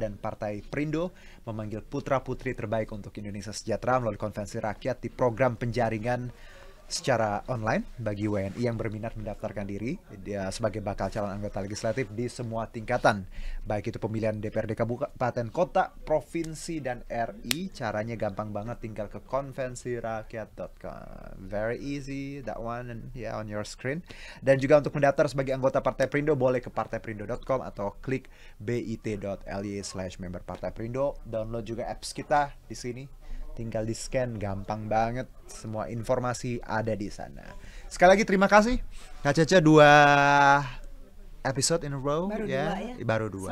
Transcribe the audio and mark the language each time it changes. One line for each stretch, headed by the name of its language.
Indonesian: Dan Partai Perindo memanggil putra-putri terbaik untuk Indonesia sejahtera melalui konvensi rakyat di program penjaringan secara online bagi WNI yang berminat mendaftarkan diri dia sebagai bakal calon anggota legislatif di semua tingkatan, baik itu pemilihan DPRD kabupaten, kota, provinsi, dan RI. Caranya gampang banget, tinggal ke konvensirakyat.com.
English: Very easy, that one and on your screen.
Indonesian: Dan juga untuk mendaftar sebagai anggota Partai Perindo boleh ke partaiperindo.com atau klik bit.ly/member Partai Perindo. Download juga apps kita di sini. Tinggal di scan, gampang banget. Semua informasi ada di sana. Sekali lagi terima kasih Kak Caca,
English: 2 episode in a row.
Indonesian: Baru 2.